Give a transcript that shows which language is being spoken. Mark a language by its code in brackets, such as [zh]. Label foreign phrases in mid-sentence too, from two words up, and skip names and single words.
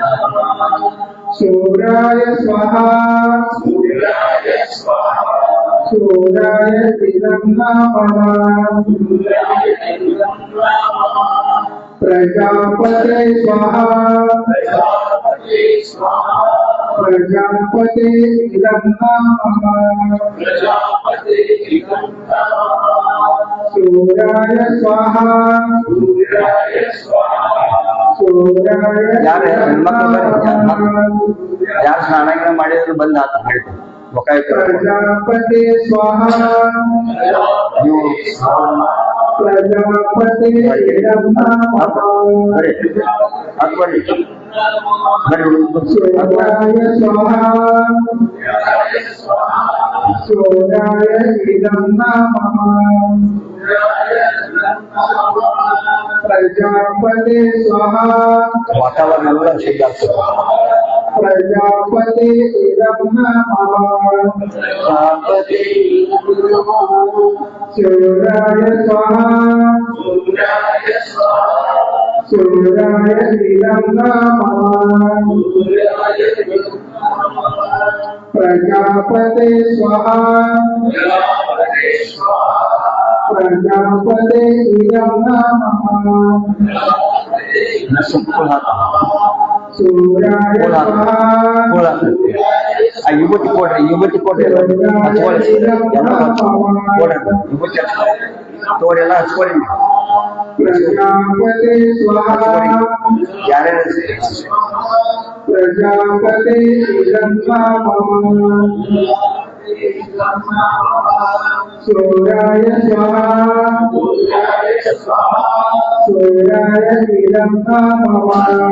[sa] सूर्याय स्वाहा सूर्याय इदं नमः प्रजापते स्वाहा प्रजापते इदं नमः सूर्याय स्वाहा सूर्याय [kn] ಯಾರು ಯಾರು ಸ್ನಾನ ಮಾಡಿದ್ರು ಬಂದ್ ಆಯ್ತು [sa] प्रजापते स्वाहा [kn] ನೀವು [sa] प्रजापते इदं नमः सूर्याय स्वाहा सूर्याय इदं नमः प्रजापते स्वाहा [kn] ವಾತಾವರಣ ಎಲ್ಲ ಶುದ್ಧ ಆಗ್ತದೆ [sa] प्रजापते इदं नमः सूर्याय स्वाहा सूर्याय इदं नमः प्रजापते स्वाहा प्रजापते इदं नमः सूर्याय स्वाहा [kn] ಯುವತಿ ಕೊಡ್ರಿ ಹಚ್ಕೊಳ್ಳಿ ಯುವತಿ ತೋರೆಲ್ಲ ಹಚ್ಕೊಳ್ಳಿ [sa] प्रजापते स्वाहा [kn] ಯಾರ್ಯಾರು [sa] प्रजापते इदं नमः सूर्याय स्वाहा सूर्याय इदं नमः